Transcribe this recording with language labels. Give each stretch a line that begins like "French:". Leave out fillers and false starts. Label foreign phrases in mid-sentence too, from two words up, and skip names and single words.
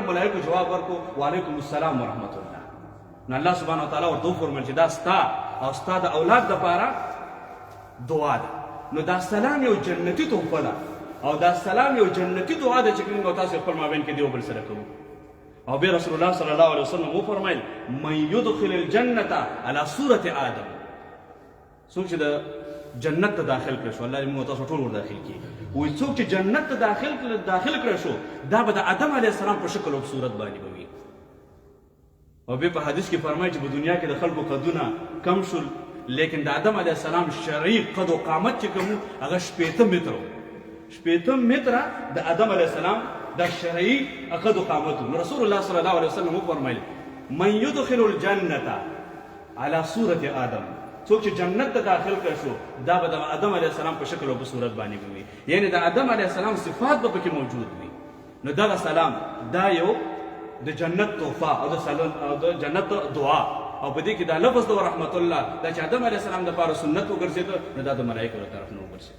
Pashto: ملائکو جواب ورکو
Arabic: وعلیکم السلام ورحمت الله.
Pashto: نو
Arabic: الله سبحانه وتعالی
Pashto: ورته وفرمیل چې دا ستا او ستا د اولاد دپاره دعا ده. نو دا سلام یو جنتي تحفه ده او دا سلام یو جنتي دعا ده چې موږ تاسو خپل مابین کې دیو بل سره کوو. او بیا
Arabic: رسول الله صلی الله علیه وسلم
Pashto: وفرمیل
Arabic: من یدخل الجنة علی صورة آدم.
Pashto: څوک چې د جنت ته داخل کړی شو الله دې موږ تاسو ټول ور داخل کړي. وایي څوک چې جنت ته داخل کړی شو دا به د آدم
Arabic: علیه السلام
Pashto: په شکل او صورت باندې به وي. او بیا په حدیث کې فرمایي چې په دنیا کې د خلکو قدونه کم شول لیکن د آدم
Arabic: علیه السلام
Pashto: شرعي قد و قامت چې کوم هغه 80 متره 80 متره د آدم
Arabic: علیه السلام
Pashto: دا شرعي قد و قامت.
Arabic: رسول الله صلی الله علیه وسلم
Pashto: وفرمایل
Arabic: من یدخل الجنة علی صورة آدم.
Pashto: څوک چې جنت ته داخل کړی شو دا به د آدم
Arabic: علیه السلام
Pashto: په شکل او په صورت باندې به وي. یعنې د آدم
Arabic: علیه السلام
Pashto: صفات به پکې موجود وي. نو دغه سلام دا یو د جنت تحفه او د جنت دعا او په دې کې دا لفظ د رحمت الله دا چې آدم
Arabic: علیه السلام
Pashto: دپاره سنت وګرځېده نو دا د ملایکو له طرف نه وګرځېده.